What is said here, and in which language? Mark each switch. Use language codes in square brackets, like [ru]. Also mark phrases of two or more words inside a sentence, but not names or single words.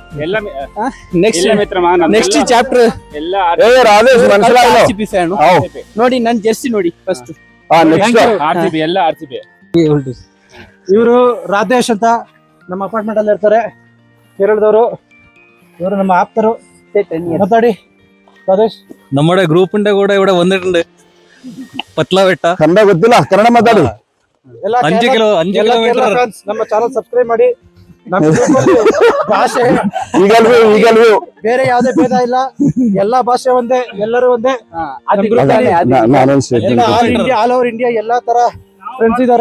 [en] next chapter ನೋಡಿ. [kn] ನನ್ ಜರ್ಸಿ ನೋಡಿ ಫಸ್ಟ್. ಇವರು ರಾಧೇಶ್ ಅಂತ ನಮ್ಮ ಅಪಾರ್ಟ್ಮೆಂಟ್ ಅಲ್ಲಿ ಇರ್ತಾರೆ, ಕೇರಳದವರು. ಇವರು ನಮ್ಮ ಆಪ್ತರು. ಮಾತಾಡಿ ರಾಧೇಶ್. [ml] നമ്മുടെ ഗ്രൂപ്പിന്റെ കൂടെ ഇവിടെ വന്നിട്ടുണ്ട്. [kn] പത്ലാ ಬೆಟ್ಟ. ಕನ್ನಡ ಗೊತ್ತಿಲ್ಲ, ಕನ್ನಡ ಮಾತಾಡಿ. 5 ಕಿಲೋಮೀಟರ್. ನಮ್ಮ [en] channel subscribe [kn] ಮಾಡಿ. ಭಾಷೆ ಬೇರೆ ಯಾವ್ದೇ ಭೇದ ಇಲ್ಲ, ಎಲ್ಲಾ ಭಾಷೆ ಒಂದೇ, ಎಲ್ಲರೂ ಒಂದೇ. [en] all over India [kn] ಎಲ್ಲಾ ತರ ಫ್ರೆಂಡ್ಸ್ ಇದಾರೆ.